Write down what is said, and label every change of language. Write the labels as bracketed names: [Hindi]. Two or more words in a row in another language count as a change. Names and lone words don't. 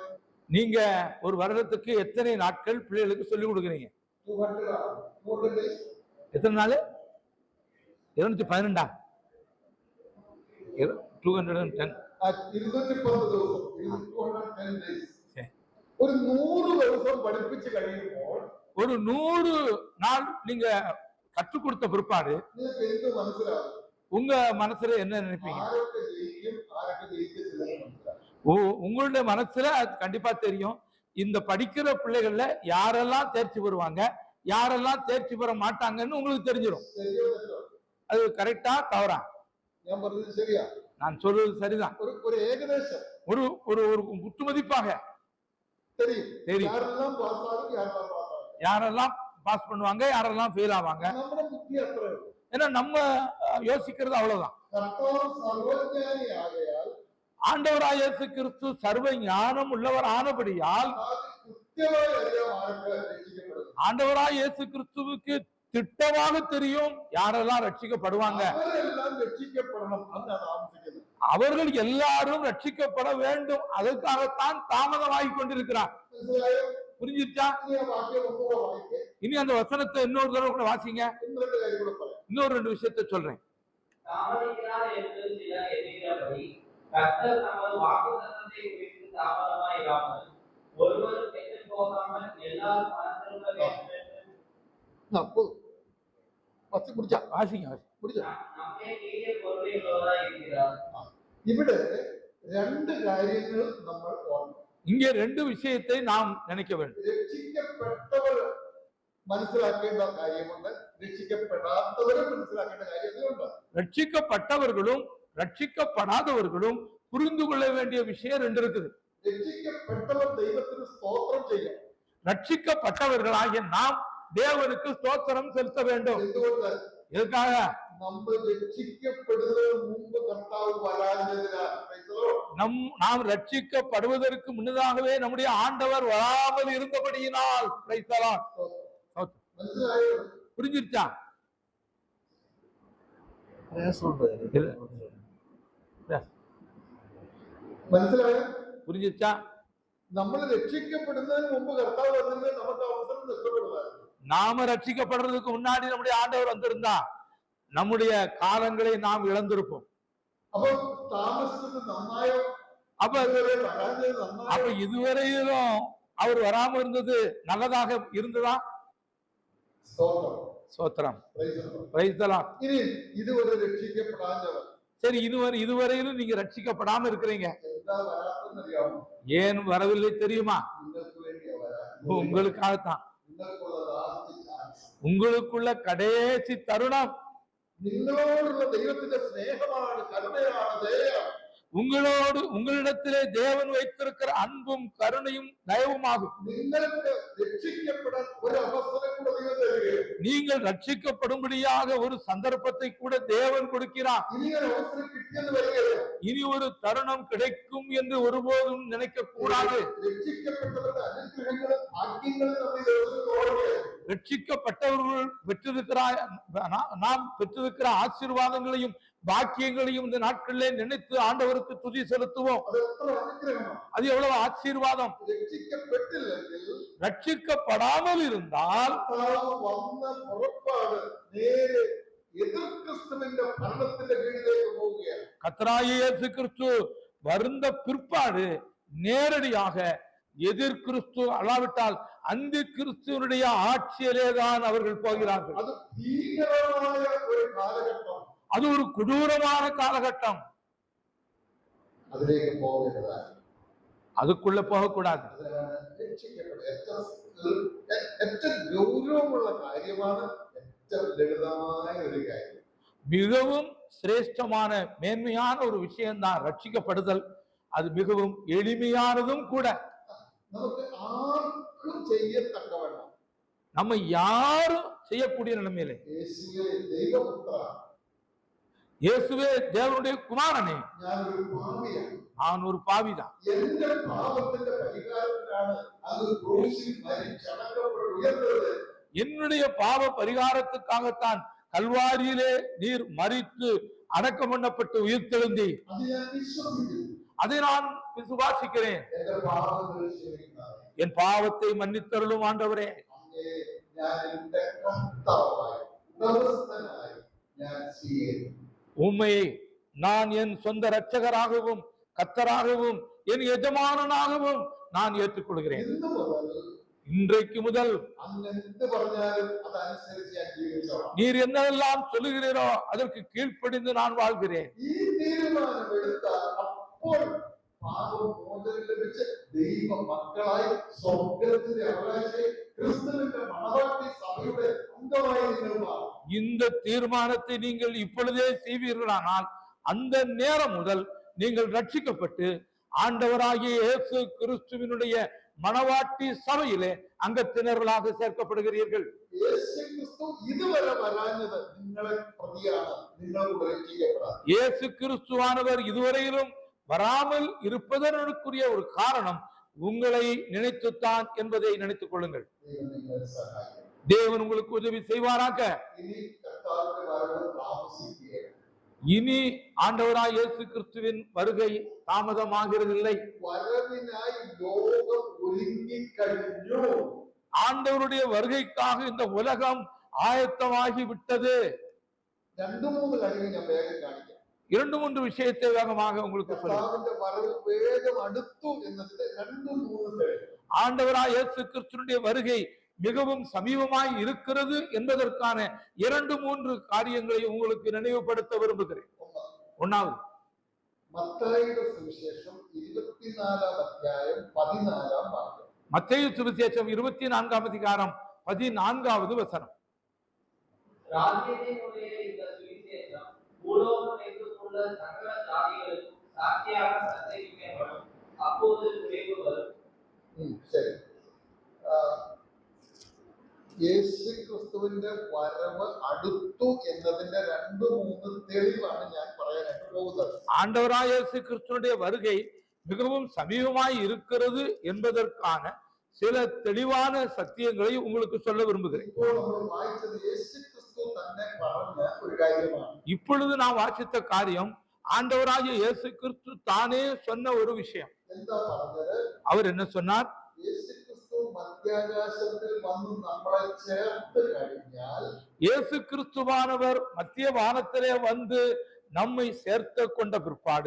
[Tamil] நீங்க ஒரு வருடத்துக்கு எத்தனை நாட்கள் பிள்ளைகளுக்கு சொல்லிக் கொடுக்குறீங்க? [English] 200 days. [Tamil] எத்தனை நாள்? 212 210 [Malayalam] ഒരു 100 ദിവസം പഠിപ്പിച്ച് കഴിയുമ്പോൾ [Tamil] ஒரு 100 நாள் நீங்க கற்றுக் கொடுத்த பிற்பாடு [Malayalam] നിങ്ങൾക്ക് എന്ത് മനസ്സിലാവും? [Tamil] உங்க மனசுல என்ன நினைப்பீங்க? [Malayalam] ആരൊക്കെ ജയിക്കും ആരൊക്കെ ജയിക്കത്തില്ലെന്ന് മനസ്സിലാവും. [Tamil] உங்களுடைய மனசுல அது கண்டிப்பா தெரியும். இந்த படிக்கிற பிள்ளைகள்ல யாரெல்லாம் தேர்ச்சி பெறுவாங்க, யாரெல்லாம் தேர்ச்சி பெற மாட்டாங்கன்னு உங்களுக்கு தெரிஞ்சிடும். [Malayalam] ശരിയോ തെറ്റോ? [Tamil] அது கரெக்டா தவறா? [Malayalam] ഞാൻ പറഞ്ഞത് ശരിയാ? [Tamil] நான் சொல்றது சரிதான். ஒரு ஏகദേശம் ஒரு ஒரு ஒரு குத்துமதிப்பாக தெரியும். தெரியும். யாரெல்லாம் பாஸ் ஆகும் யாரெல்லாம் பாஸ் ஆகும். யாரெல்லாம் பாஸ் பண்ணுவாங்க, யாரெல்லாம் ஃபெயில் ஆவாங்க. [Malayalam] നമ്മുടെ ബുദ്ധി അത്ര [Tamil] ஏன்னா நம்ம யோசிக்கிறது அவ்வளவுதான். [Malayalam] കർത്താവ് സർവജ്ഞാനി ആകയാൽ [Tamil] ஆண்டவராய் இயேசு கிறிஸ்து சர்வ ஞானம் உள்ளவர் ஆனபடியால் [Malayalam] കൃത്യമായി അറിയാം ആരൊക്കെ രക്ഷിക്കപ്പെടും. [Tamil] ஆண்டவராய் இயேசு கிறிஸ்துவுக்கு திட்டமாக தெரியும் யாரெல்லாம் ரட்சிக்கப்படுவாங்க. [Malayalam] അവരെല്ലാം രക്ഷിക്കപ്പെടണം എന്നാണ് ആവശ്യിക്കുന്നത്. [Tamil] அவர்கள் எல்லாரும் ரட்சிக்கப்பட வேண்டும். அதற்காகத்தான் தாமதமாகி கொண்டிருக்கிறார். [Malayalam] മനസ്സിലായോ? [Tamil] புரிஞ்சிருச்சா? [Malayalam] ഇനി ആ വാക്യം ഒന്നുകൂടെ വായിക്കേ. [Tamil] இனி அந்த வசனத்தை இன்னொரு தடவை கூட வாசிங்க. [Malayalam] ഇന്ന് രണ്ട് കാര്യം കൂടെ പറയാം. [Tamil] இன்னொரு 2 விஷயத்தை சொல்றேன். தாமதிக்கிறார் என்று சிலர் எண்ணுகிறபடி கர்த்தர் தமது வாக்குத்தத்தத்தை குறித்து தாமதமாயிராமல் ஒருவரும் கெட்டுப் போகாமல் எல்லாரும் மனம் திரும்ப வேண்டும் என்று அப்போ பத்து முடிச்சா வாசிங்க. முடிச்சா நம்மை நீடிய பொறுமையுள்ளவராய் இருக்கிறார். [Malayalam] ഇവിടെ രണ്ട് കാര്യങ്ങൾ നമ്മൾ ഓർക്കണം. [Tamil] இங்கே 2 விஷயத்தை நாம் நினைக்க வேண்டும். [Malayalam] രക്ഷിക്കപ്പെട്ടവർ മനസ്സിലാക്കേണ്ട കാര്യമുണ്ട്, രക്ഷിക്കപ്പെടാത്തവരെ മനസ്സിലാക്കേണ്ട കാര്യങ്ങളുണ്ട്. [Tamil] ரட்சிக்கப்பட்டவர்களும் ரட்சிக்கப்படாதவர்களும் புரிந்து கொள்ள வேண்டிய விஷயம் 2 இருக்குது. [Malayalam] രക്ഷിക്കപ്പെട്ടവർ ദൈവത്തിന് സ്തോത്രം ചെയ്യണം. [Tamil] ரட்சிக்கப்பட்டவர்களாகிய நாம் தேவனுக்கு ஸ்தோத்திரம் செலுத்த வேண்டும். [Malayalam] എന്തുകൊണ്ട്? [Tamil] எதுக்காக? [Malayalam] നമ്മൾ രക്ഷിക്കപ്പെടുന്നതിന് മുമ്പ് കർത്താവ് വരാഞ്ഞതിനാൽ [Tamil] நாம் ரட்சிக்கப்படுவதற்கு முன்னதாகவே நம்முடைய ஆண்டவர் வராமல் இருந்தபடியினால் [Malayalam] മനസ്സിലായോ? [Tamil] புரிஞ்சிருச்சா? [Malayalam] മനസ്സിലായോ? [Tamil] புரிஞ்சிருச்சா? [Malayalam] നമ്മൾ രക്ഷിക്കപ്പെടുന്നതിന് മുമ്പ് കർത്താവ് വന്നിരുന്നത് നമുക്ക് അവസരം നഷ്ടപ്പെടുന്നതായിരുന്നു. [Tamil] நாம ரட்சிக்கப்படுறதுக்கு முன்னாடி நம்முடைய ஆண்டவர் வந்திருந்தா நம்முடைய காலங்களை நாம் இழந்திருப்போம். [Malayalam] അപ്പൊ താമസിച്ചത് നന്നായോ? [Tamil] அப்ப [Malayalam] വരാഞ്ഞത് നന്നായോ? [Tamil] இதுவரையிலும் அவர் வராம இருந்தது நல்லதாக இருந்ததா? [Malayalam] സ്തോത്രം. [Tamil] சோத்திரம். [English] Praise the Lord. Praise the Lord. [Malayalam] ഇനി ഇതുവരെ രക്ഷിക്കപ്പെടാഞ്ഞവർ [Tamil] சரி, இதுவரையிலும் நீங்க ரட்சிக்கப்படாம இருக்கிறீங்க. [Malayalam] എന്താ വരാത്തെന്നറിയാമോ? [Tamil] ஏன் வரவில்லை தெரியுமா? [Malayalam] നിങ്ങൾക്ക് വേണ്ടിയാ വരാൻ. [Tamil] உங்களுக்காகத்தான். [Malayalam] നിങ്ങൾക്കുള്ള [English] last chance. [Tamil] உங்களுக்குள்ள கடைசி தருணம். [Malayalam] നിങ്ങളോടുള്ള ദൈവത്തിന്റെ സ്നേഹമാണ്, കരുണയാണ്, ദയയാണ്. [Tamil] உங்களிடத்திலே தேவன் வைத்திருக்கிற அன்பும் கருணையும் தயவுமாகும். [Malayalam] നിങ്ങൾക്ക് രക്ഷിക്കപ്പെടാൻ ഒരു അവസരം കൂടെ ദൈവം തരികയാണ്. [Tamil] நீங்கள் ரட்சிக்கப்படும்படியாக ஒரு சந்தர்ப்பத்தை கூட தேவன் கொடுக்கிறார். [Malayalam] ഇനി ഒരു അവസരം കിട്ടിയെന്ന് വരികയാണ്. [Tamil] இனி ஒரு தருணம் கிடைக்கும் என்று ஒருபோதும் நினைக்க கூடாது. [Malayalam] രക്ഷിക്കപ്പെട്ടവരുടെ അനുഗ്രഹങ്ങളും ഭാഗ്യങ്ങളും നമ്മൾ ദിവസം ഓടുകയാണ്. [Tamil] ரட்சிக்கப்பட்டவர்கள் நாம் பெற்றிருக்கிற ஆசீர்வாதங்களையும் பாக்கியங்களையும் இந்த நாட்களிலே நினைத்து ஆண்டவருக்கு துதி செலுத்துவோம். அது எவ்வளவு ஆசீர்வாதம். ரட்சிக்கப்படாமல் இருந்தால் [Malayalam] വന്ന പുറപ്പാട് നേരെ എതിർ ക്രിസ്തുവിന്റെ ഭരണത്തിന്റെ കീഴിലേക്ക് പോവുകയാണ്. [Tamil] கர்த்தராகிய இயேசு கிறிஸ்து வருந்த பிற்பாடு நேரடியாக எதிர் கிறிஸ்து அல்லாவிட்டால் அந்தி கிறிஸ்துவனுடைய ஆட்சியிலே தான் அவர்கள் போகிறார்கள். [Malayalam] அது ഭീകരമായ ഒരു കാലഘട്ടം. [Tamil] அது ஒரு கொடூரமான காலகட்டம். [Malayalam] അതിലേക്ക് പോകരുത്. [Tamil] அதுக்குள்ள போகக்கூடாது. [Malayalam] ഏറ്റവും ഗൗരവമുള്ള കാര്യമാണ്, ഏറ്റവും ലളിതമായ ഒരു കാര്യം. [Tamil] மிகவும் சிரேஷ்டமான மேன்மையான ஒரு விஷயம்தான் ரட்சிக்கப்படுதல். அது மிகவும் எளிமையானதும் கூட. [Malayalam] നമുക്ക് ആർക്കും ചെയ്യത്തക്കവണ്ണം, [Tamil] நம்ம யாரும் செய்யக்கூடிய நிலைமையிலே, [Malayalam] യേശുവേ ദൈവപുത്ര, [Tamil] இயேசுவே தேவனுடைய குமாரனே, [Malayalam] ഞാനൊരു പാപിയാണ്, [Tamil] நான் ஒரு பாவிதான், [Malayalam] എന്റെ പാപത്തിന്റെ പരിഹാരത്തിനാണ് അങ്ങ് ക്രൂശിൽ മരിച്ചടക്കപ്പെട്ട് ഉയർന്നത്, [Tamil] என்னுடைய பாவ பரிகாரத்துக்காகத்தான் கல்வாரியிலே நீர் மரித்து அடக்கம் பண்ணப்பட்டு உயிர்த்தெழுந்தி, [Malayalam] അത് ഞാൻ വിശ്വസിക്കുന്നു. [Tamil] அதை நான் விசுவாசிக்கிறேன். [Malayalam] എന്റെ പാപങ്ങൾ ക്ഷമിക്കണമേ. [Tamil] என் பாவத்தை மன்னித்தருளும் ஆண்டவரே. [Malayalam] അങ്ങേ ഞാൻ എന്റെ കർത്താവായി ഉടമസ്ഥനായി ഞാൻ സ്വീകരിക്കുന്നു. [Tamil] உம்மையை நான் என் சொந்த இரட்சகராகவும் கர்த்தராகவும் என் எஜமானனாகவும் நான் ஏற்றுக்கொள்கிறேன். [Malayalam] ഇന്ന് മുതൽ [Tamil] இன்றைக்கு முதல் [Malayalam] അങ്ങ് എന്ത് പറഞ്ഞാലും അതനുസരിച്ച് ഞാൻ ജീവിച്ചോളാം. [Tamil] நீர் என்னெல்லாம் சொல்லுகிறீரோ அதற்கு கீழ்ப்படிந்து நான் வாழ்கிறேன். [Malayalam] ഈ തീരുമാനം എടുത്താൽ അപ്പോൾ പാപമോചനം ലഭിച്ച് ദൈവ മക്കളായി സ്വർഗ്ഗത്തിന്റെ അവകാശിയായി ക്രിസ്തുവിന്റെ മണവാട്ടി സഭയുടെ അംഗമായി നിങ്ങൾ മാറും. [Tamil] இந்த தீர்மானத்தை நீங்கள் இப்பொழுதே செய்வீர்களானால் அந்த நேரம் முதல் நீங்கள் ரட்சிக்கப்பட்டு ஆண்டவராகிய இயேசு கிறிஸ்துவினுடைய மணவாட்டி சபையிலே அங்கத்தினர்களாக சேர்க்கப்படுகிறீர்கள். [Malayalam] യേശു ക്രിസ്തു ഇതുവരെ വരാഞ്ഞത് നിങ്ങളെ പ്രതിയാണ്, നിങ്ങളോട് രക്ഷിക്കപ്പെടാൻ. [Tamil] இயேசு கிறிஸ்துவானவர் இதுவரையிலும் வராமல் இருப்பதற்குரிய ஒரு காரணம் உங்களை நினைத்துத்தான் என்பதை நினைத்துக் கொள்ளுங்கள். [Malayalam] ദൈവം നിങ്ങളെ സഹായിക്കും. [Tamil] தேவன் உங்களுக்கு உதவி செய்வாராக. [Malayalam] ഇനി കർത്താവിന്റെ വരവ് താമസിക്കുകയാണ്. [Tamil] இனி ஆண்டவராய் இயேசு கிறிஸ்துவின் வருகை தாமதமாகிறதில்லை. [Malayalam] വരവിനായി ലോകം ഒരുങ്ങിക്കഴിഞ്ഞു. [Tamil] ஆண்டவருடைய வருகைக்காக இந்த உலகம் ஆயத்தமாகி விட்டது. [Malayalam] 2-3 കാര്യങ്ങൾ ഞാൻ വേഗം കാണിക്കാം. [Tamil] 2-3 விஷயத்தை வேகமாக உங்களுக்கு சொல்லுங்க. [Malayalam] കർത്താവിന്റെ വരവ് വേഗം അടുത്തു എന്നതിന്റെ 2-3 തെളിവ്. [Tamil] ஆண்டவராய் இயேசு கிறிஸ்துவினுடைய வருகை மிகவும் சமீபமாய் இருக்கிறது என்பதற்கான 2-3 காரியங்களை உங்களுக்கு நினைவுபடுத்த விரும்புகிறேன். ஒன்னாவது, [Malayalam] മത്തായിയുടെ സുവിശേഷം 24-ാം അധ്യായം 14-ാം വാക്യം. [Tamil] மத்தேயு சுவிசேஷம் 24-ஆம் அதிகாரம் 14வது வசனம். ராஜ்யத்தினுடைய இந்த சுவிசேஷம் பூலோகம் எங்குமுள்ள சகல ஜாதிகளுக்கும் சாட்சியாக பிரசங்கிக்கப்படும். அப்போது விரைவு வரும். [Malayalam] ശരി. യേശു ക്രിസ്തുവിന്റെ വരവ് അടുത്തു എന്നതിന്റെ 2-3 തെളിവാണ് ഞാൻ പറയാനായിട്ട് പോകുന്നത്. [Tamil] ஆண்டவராய் இயேசு கிறிஸ்துவினுடைய வருகை மிகவும் சமீபமாய் இருக்கிறது என்பதற்கான சில தெளிவான சத்தியங்களை உங்களுக்கு சொல்ல விரும்புகிறேன். [Malayalam] ഇപ്പോൾ നമ്മൾ വായിച്ചത് യേശു ക്രിസ്തു തന്നെ പറഞ്ഞ ഒരു കാര്യമാണ്. [Tamil] இப்பொழுது நான் வாசித்த காரியம் ஆண்டவராகிய இயேசு கிறிஸ்து தானே சொன்ன ஒரு விஷயம். [Malayalam] എന്താ പറഞ്ഞത്? [Tamil] அவர் என்ன சொன்னார்? [Malayalam] യേശു ക്രിസ്തു മധ്യാകാശത്തിൽ വന്ന് നമ്മളെ ചേർത്ത് കഴിഞ്ഞാൽ, [Tamil] இயேசு கிறிஸ்துவானவர் மத்திய வானத்திலே வந்து நம்மை சேர்த்து கொண்ட பிற்பாடு